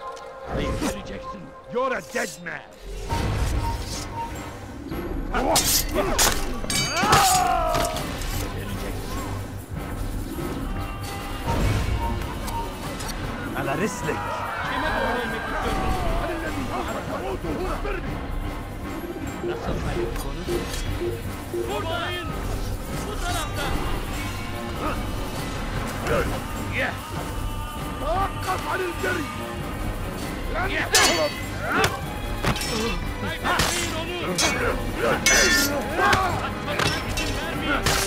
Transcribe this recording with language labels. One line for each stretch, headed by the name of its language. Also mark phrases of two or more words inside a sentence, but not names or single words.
English: Perry Jackson, you're a dead man.
Arabic: على رسلك.
Turkish: Nasıl kaybettiğini? Vurmayın! Bu taraftan!
Arabic: توقف عن الجري! لن تهرب!
Turkish: Kaybetmeyin onu! Kaçmasına izin vermeyin!